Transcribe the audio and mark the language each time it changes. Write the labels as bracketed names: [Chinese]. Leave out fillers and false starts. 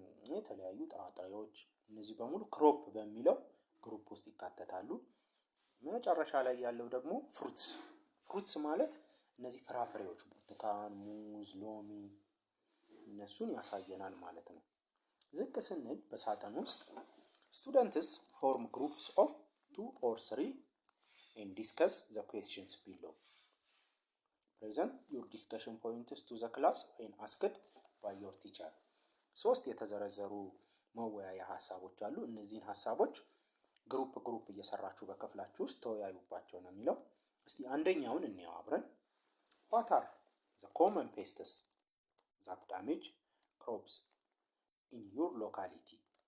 [Amharic] የተለያዩ ጥራጥሬዎች እነዚህ በሙሉ ክሮፕ በሚለው ግሩፕ ውስጥ ይካተታሉ። መጨረሻ ላይ ያለው ደግሞ ፍሩትስ ማለት እነዚህ ፍራፍሬዎች ብርቱካን፣ ሙዝ፣ ሎሚ እነሱን ያሳየናል ማለት ነው። ዝቅ ስንል በሳጥን ውስጥ [English] ስቱደንትስ ፎርም ግሩፕስ ኦፍ 2 or 3 and discuss the questions below. Present your discussion points to the class when asked by your teacher. [Amharic] 3 የተዘረዘሩ መወያያ ሀሳቦች አሉ። እነዚህን ሀሳቦች ግሩፕ እየሰራችሁ በክፍላችሁ ውስጥ ተወያዩባቸው ነው የሚለው። እስቲ አንደኛውን እንየው አብረን። [English] What are the common pests that damage crops in your locality?